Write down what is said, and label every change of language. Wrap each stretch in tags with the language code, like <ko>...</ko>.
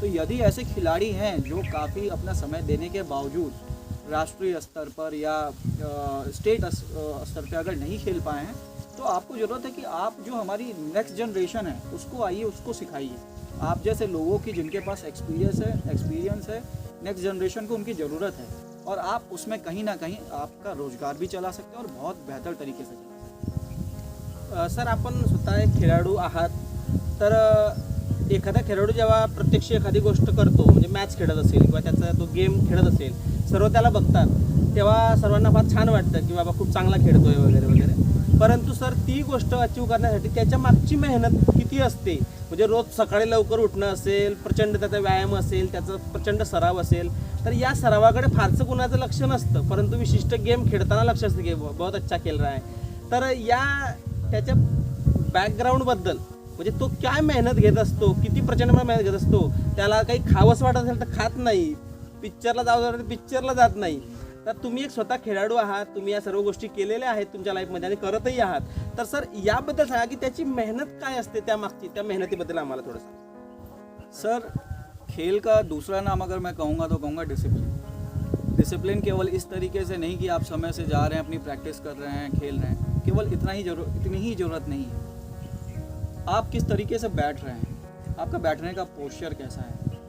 <hi>तो यदि ऐसे खिलाड़ी हैं जो काफ़ी अपना समय देने के बावजूद राष्ट्रीय स्तर पर या स्टेट स्तर पर अगर नहीं खेल पाए हैं, तो आपको ज़रूरत है कि आप जो हमारी नेक्स्ट जनरेशन है उसको आइए, उसको सिखाइए. आप जैसे लोगों की जिनके पास एक्सपीरियंस है, नेक्स्ट जनरेशन को उनकी ज़रूरत है, और आप उसमें कहीं ना कहीं आपका रोजगार भी चला सकते हैं और बहुत बेहतर तरीके से चला सकते हैं.</hi> <mr>सर आपण स्वतः एक खेळाडू आहात, तर एखादा खेळाडू जेव्हा प्रत्यक्ष एखादी गोष्ट करतो, म्हणजे मॅच खेळत असेल किंवा त्याचा तो गेम खेळत असेल, सर्व त्याला बघतात, तेव्हा सर्वांना फार छान वाटतं की बाबा खूप चांगला खेळतोय वगैरे वगैरे. परंतु सर ती गोष्ट अचीव करण्यासाठी त्याच्या मागची मेहनत किती असते, म्हणजे रोज सकाळी लवकर उठणं असेल, प्रचंड त्याचा व्यायाम असेल, त्याचा प्रचंड सराव असेल, तर या सरावाकडे फारसं कुणाचं लक्ष नसतं, परंतु विशिष्ट गेम खेळताना लक्ष असतं की</mr> <hi>बहुत अच्छा खेळ रहा है.</hi> <mr>तर या त्याच्या बॅकग्राऊंडबद्दल, म्हणजे तो काय मेहनत घेत असतो, किती प्रचंड मेहनत घेत असतो, त्याला काही खावंसं वाटत असेल तर खात नाही, पिक्चरला जावं तर पिक्चरला जात नाही. तर तुम्ही एक स्वतः खेळाडू आहात, तुम्ही या सर्व गोष्टी केलेल्या आहेत तुमच्या लाईफमध्ये आणि करतही आहात. तर सर याबद्दल सांगा की त्याची मेहनत काय असते, त्या मागची त्या मेहनतीबद्दल आम्हाला थोडं सांगा.</mr> <hi>सर खेल का दूसरा नाम अगर मैं कहूँगा तो कहूँगा डिसिप्लिन. डिसिप्लिन केवल इस तरीके से नहीं कि आप समय से जा रहे हैं, अपनी प्रैक्टिस कर रहे हैं, खेल रहे हैं, केवल इतनी ही ज़रूरत नहीं है. आप किस तरीके से बैठ रहे हैं, आपका बैठने का पोस्चर कैसा है.</hi>